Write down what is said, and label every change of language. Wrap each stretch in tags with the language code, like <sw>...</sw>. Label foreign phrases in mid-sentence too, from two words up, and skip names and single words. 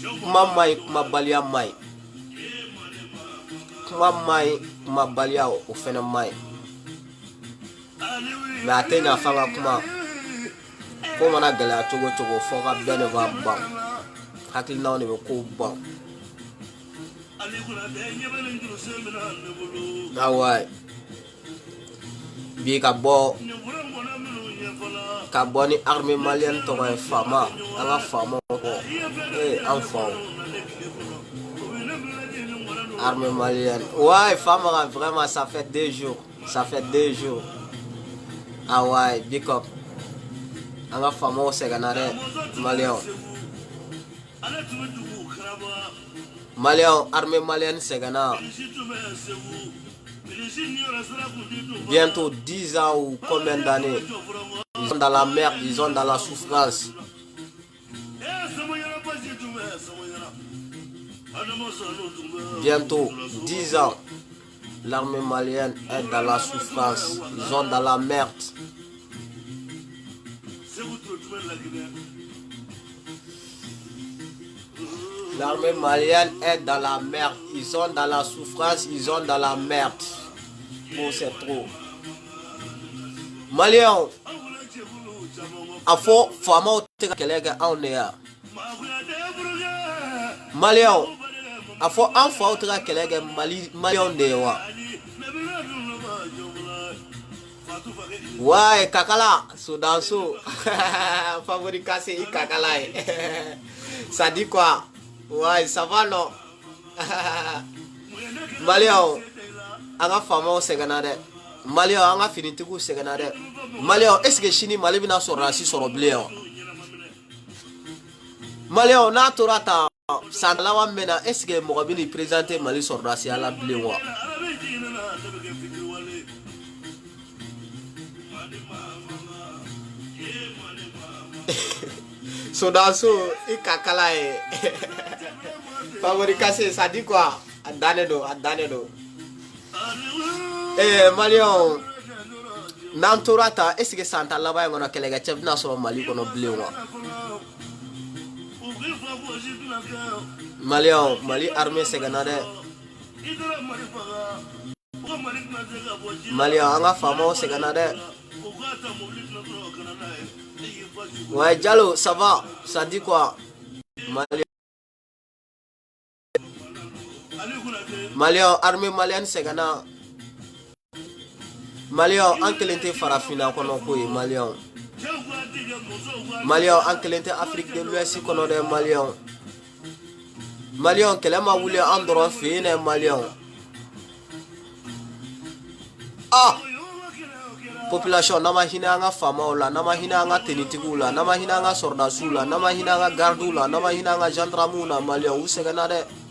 <bm>kuma mai kuma baliya mai kuma mai kuma baliya o fɛnɛ mai mais a tɛ ɲa f'an ka kuma ko mana gɛlɛya cogo cogo fɔ ka bɛɛ de b'a ban hakilinaw de bɛ kow ban awa bi ka bɔ ni</bm> <fr>armée malienne</fr> <bm>tɔgɔ ye Fama an ka Fama kɔ an faw</bm> <fr>armée malienne ouais Fama vraiment ça fait 2 jours ah ouais big up</fr> <bm>an ka Fama o sɛgɛnna dɛ</bm> <fr>malien armée malienne sɛgɛnna bientôt 10 ans ou combien d'années ils sont dans la merde, ils sont dans la souffrance. Bientôt 10 ans, l'armée malienne est dans la souffrance, ils sont dans la merde. L'armée malienne est dans la merde, ils sont dans la souffrance, ils sont dans la merde. Bon, c'est trop.</fr> <bm>Malien, a fɔ faamaw tɛ ka kɛlɛ kɛ anw de ya maliyɛnw a fɔ an faw tɛ ka kɛlɛ kɛ maliyɛnw de ye wa ouais kakala Sodanso</bm> <fr>favori cassé</fr> <bm>i kakala ye</bm> <fr>ça dit quoi ouais ça va non</fr> <bm>maliyɛnw an ka faamaw sɛgɛnna dɛ maliyɛnw an ka finitigiw sɛgɛnna dɛ maliyɛnw</bm> <fr>est-ce que</fr> <bm>sini Mali bɛna sɔrɔdasi sɔrɔ bilen wa maliyɛnw n'a tora tan san laban min na</bm> <fr>est-ce que</fr> <bm>mɔgɔ bɛ n'i présenter Mali sɔrɔdasiya la bilen wa Sodanso i kakala ye</bm> <fr>favori cassé ça dit quoi</fr> <bm>a dannen don maliyɛnw n'an tora ta</bm> <fr>est-ce que</fr> <bm>san tan laban in kɔnɔ kɛlɛkɛcɛ bɛna sɔrɔ Mali kɔnɔ bilen wa maliyɛnw Mali armée sɛgɛnna dɛ maliyɛnw an ka faamaw sɛgɛnna dɛ ouais Diallo</bm> <fr>ça va ça dit quoi</fr> <bm>maliyɛnw</bm> <fr>armée malienne</fr> <bm>sɛgɛnna maliyɛnw an kelen tɛ farafina kɔnɔ ko ye maliyɛnw an kelen tɛ Afrique de l'Ouest kɔnɔ dɛ maliyɛnw kɛlɛ ma wuli an dɔrɔn fɛ yen dɛ maliyɛnw ah population n'an ma hinɛ an ka faamaw la n'an ma hinɛ an ka tenitigiw la n'an ma hinɛ an ka sɔrɔdasiw la n'an ma hinɛ an ka gardiw la n'an ma hinɛ an ka gendarmew la maliyɛnw u sɛgɛnna dɛ</bm>